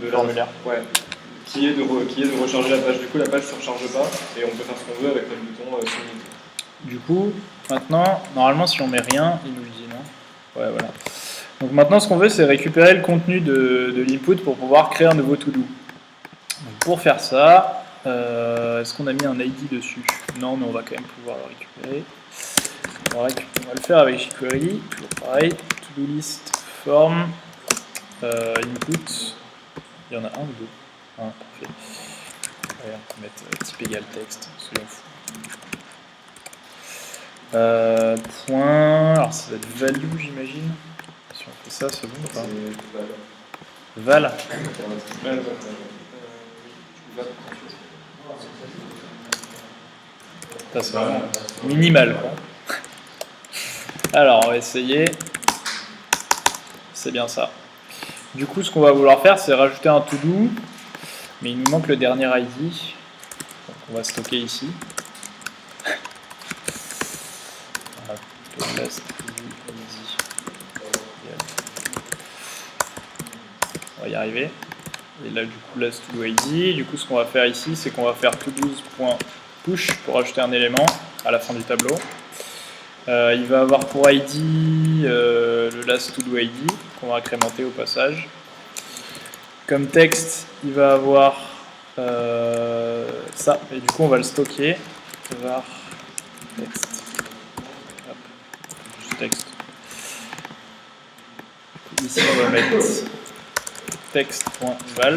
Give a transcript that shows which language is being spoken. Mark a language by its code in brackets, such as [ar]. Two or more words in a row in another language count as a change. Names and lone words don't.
[fr] de formulaire. Ouais. Qui est de recharger la page. Du coup, la page ne se recharge pas et on peut faire ce qu'on veut avec le bouton submit. Du coup, maintenant, normalement, si on met rien, il nous le dit, non? Ouais, voilà. Donc maintenant, ce qu'on veut, c'est récupérer le contenu de l'input pour pouvoir créer un nouveau to-do. Donc pour faire ça, est-ce qu'on a mis un ID dessus? Non, mais on va quand même pouvoir le récupérer. On va le faire avec jQuery, toujours pareil. To-do list, form, input. Il y en a un ou deux? Ah, parfait. Allez, on peut mettre type égal texte, soyons fous. Point, alors ça va être value, j'imagine. Si on fait ça, c'est bon ou pas? Val. Ça, c'est vraiment minimal, quoi. Alors, on va essayer. C'est bien ça. Du coup, ce qu'on va vouloir faire, c'est rajouter un to-do, mais il nous manque le dernier ID. Donc, on va stocker ici. On va y arriver. Et là, du coup, last to-do ID. Du coup, ce qu'on va faire ici, c'est qu'on va faire to-dos.push pour ajouter un élément à la fin du tableau. Il va avoir pour ID le last to-do ID qu'on va incrémenter au passage. Comme texte, il va avoir ça, et du coup, on va le stocker. Var texte. Hop. Juste texte. Ici, on va mettre text.val.